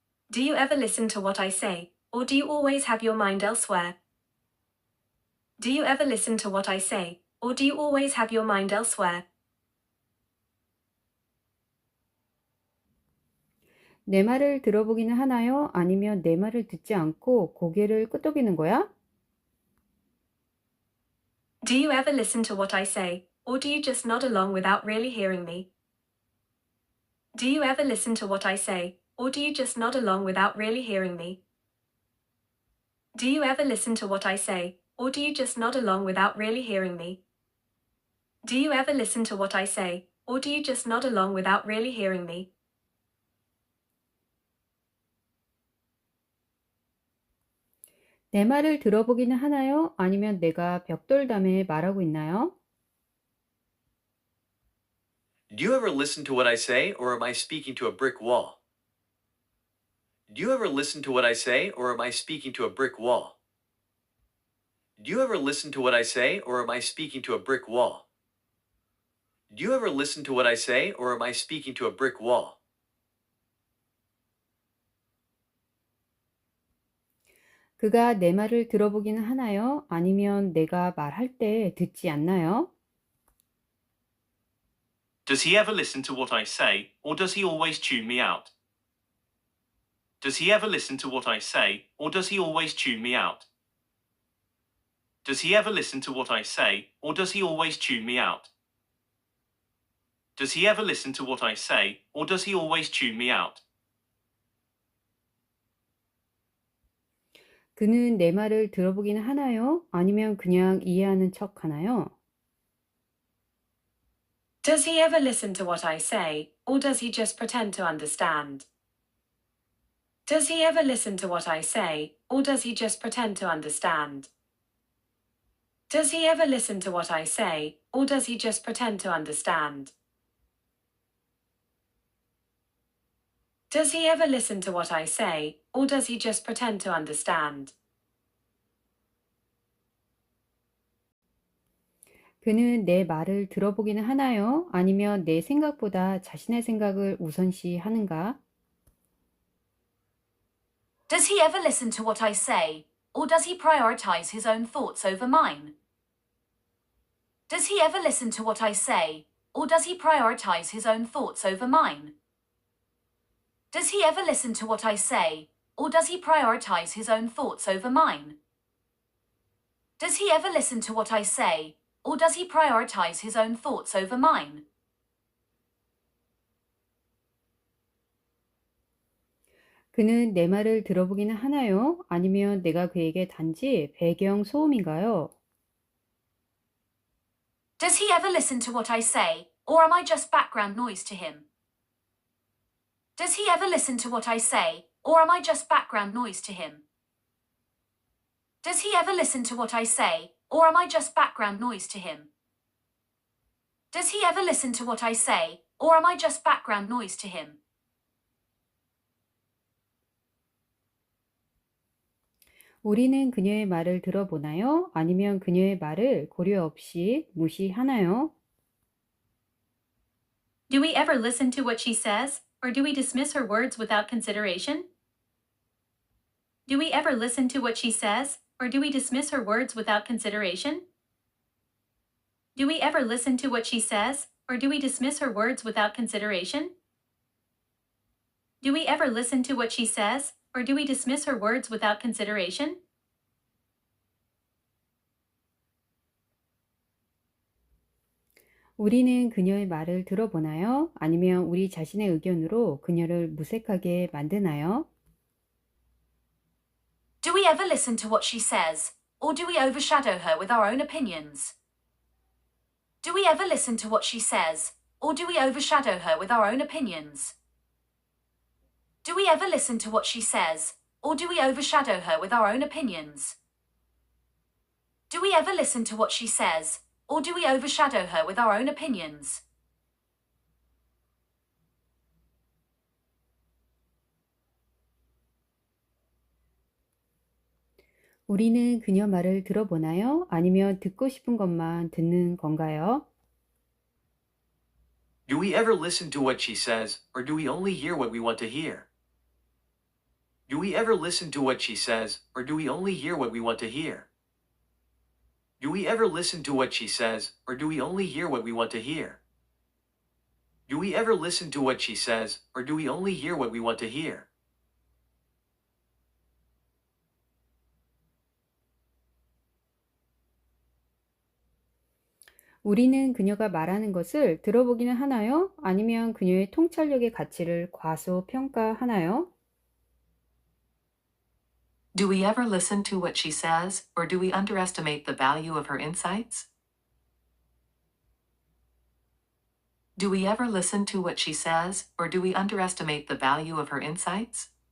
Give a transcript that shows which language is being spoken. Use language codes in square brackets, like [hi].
[en] Do you ever listen to what I say, or do you always have your mind elsewhere? Do you ever listen to what I say, or do you always have your mind elsewhere? [ko] 내 말을 들어보기는 하나요? 아니면 내 말을 듣지 않고 고개를 끄덕이는 거야? [en] Do you ever listen to what I say, or do you just nod along without really hearing me? Do you ever listen to what I say, or do you just nod along without really hearing me? Do you ever listen to what I say, or do you just nod along without really hearing me? Do you ever listen to what I say, or do you just nod along without really hearing me? [ko] 내 말을 들어보기는 하나요? 아니면 내가 벽돌담에 말하고 있나요? [en] Do you ever listen to what I say, or am I speaking to a brick wall? Do you ever listen to what I say, or am I speaking to a brick wall? Do you ever listen to what I say, or am I speaking to a brick wall? Do you ever listen to what I say, or am I speaking to a brick wall? [ko] 그가 내 말을 들어보기는 하나요? 아니면 내가 말할 때 듣지 않나요? [en] Does he ever listen to what I say, or does he always tune me out? Does he ever listen to what I say, or does he always tune me out? Does he ever listen to what I say, or does he always tune me out? Does he ever listen to what I say, or does he always tune me out? [ko] 그는 내 말을 들어보기는 하나요? 아니면 그냥 이해하는 척 하나요? [en] Does he ever listen to what I say, or does he just pretend to understand? Does he ever listen to what I say, or does he just pretend to understand? Does he ever listen to what I say, or does he just pretend to understand? Does he ever listen to what I say, or does he just pretend to understand? [ko] 그는 내 말을 들어보기는 하나요? 아니면 내 생각보다 자신의 생각을 우선시 하는가? [en] Does he ever listen to what I say, or does he prioritize his own thoughts over mine? Does he ever listen to what I say, or does he prioritize his own thoughts over mine? Does he ever listen to what I say, or does he prioritize his own thoughts over mine? Does he ever listen to what I say, or does he prioritize his own thoughts over mine? [ko] 그는 내 말을 들어보기는 하나요? 아니면 내가 그에게 단지 배경 소음인가요? [en] Does he ever listen to what I say, or am I just background noise to him? Does he ever listen to what I say, or am I just background noise to him? Does he ever listen to what I say, or am I just background noise to him? Does he ever listen to what I say, or am I just background noise to him? [ko] 우리는 그녀의 말을 들어보나요? 아니면 그녀의 말을 고려 없이 무시하나요? [en] Do we ever listen to what she says, or do we dismiss her words without consideration? Do we ever listen to what she says, or do we dismiss her words without consideration? Do we ever listen to what she says, or do we dismiss her words without consideration? Do we ever listen to what she says, or do we dismiss her words without consideration? [ko] 우리는 그녀의 말을 들어보나요? 아니면 우리 자신의 의견으로 그녀를 무색하게 만드나요? [en] Do we ever listen to what she says, or do we overshadow her with our own opinions? Do we ever listen to what she says, or do we overshadow her with our own opinions? Do we ever listen to what she says, or do we overshadow her with our own opinions? Do we ever listen to what she says, or do we overshadow her with our own opinions? [ko] 우리는 그녀 말을 들어보나요? 아니면 듣고 싶은 것만 듣는 건가요? [en] Do we ever listen to what she says, or do we only hear what we want to hear? Do we ever listen to what she says, or do we only hear what we want to hear? Do we ever listen to what she says, or do we only hear what we want to hear? Do we ever listen to what she says, or do we only hear what we want to hear? [ko] 우리는 그녀가 말하는 것을 들어보기는 하나요? 아니면 그녀의 통찰력의 가치를 과소평가하나요? [en] Do we ever listen to what she says, or do we underestimate the value of her insights? Do we ever listen to what she says, or do we underestimate the value of her insights?